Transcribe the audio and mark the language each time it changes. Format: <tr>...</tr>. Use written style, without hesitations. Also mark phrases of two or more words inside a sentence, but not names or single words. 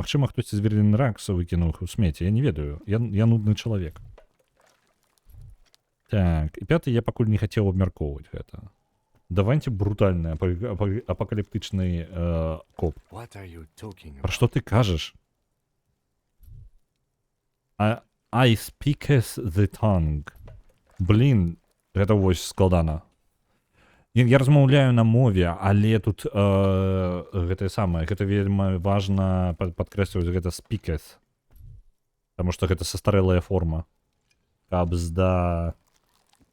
<be>Магчыма, хтосьці з Верлін Ракс выкінуў іх у смеце. Я не ведаю. Я нудны чалавек. Так, і пяты я пакуль не хацеў абмяркоўваць гэта. Давайте брутальны апакаліптычны коп. Пра што ты кажаш?</be> <en>I speaketh the tongue.</en> <be>Блін, гэта вось складана. Я размаўляю на мове, але тут гэтае самае, гэта вельмі важна падкрэсліваць гэта speaketh. Таму што гэта састарэлая форма.</be>